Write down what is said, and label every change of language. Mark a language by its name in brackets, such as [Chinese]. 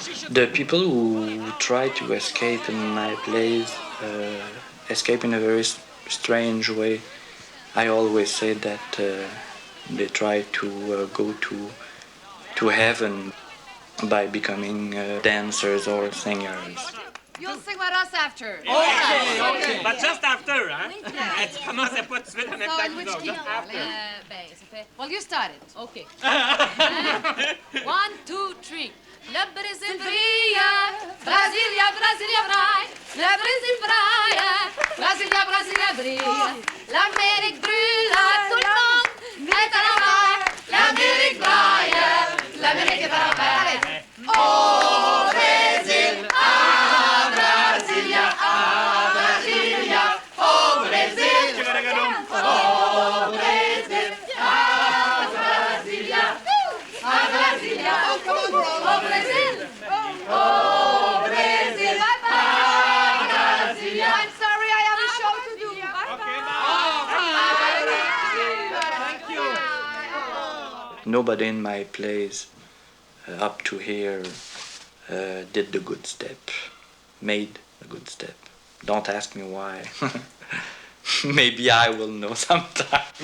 [English] The people who try to escape in my plays escape in a very strange way. I always say that they try to go to heaven by becoming dancers or singers. You'll sing with us after. Okay. But just after, hein? [French] Tu commences pas tout de suite en même temps que nous autres, [English] just after. [French] Ça fait... [English] Well, you started. Okay. 1, 2, 3. [French] Le Brésil brille, Brasilia, Brasilia braille. Le Brésil braille, Brasilia, Brasilia brille. L'Amérique brûle, tout le monde est à la mer. L'Amérique braille, l'Amérique est à la mer. Au Brésil, à Brasilia, au Brésil, au Brésil, à Brasilia, au Brésil, au Brésil, à Brasilia. [English] I'm sorry, I have a show to do. Thank you. Nobody in my plays up to here did the good step, made a good step. Don't ask me why. Maybe I will know sometime.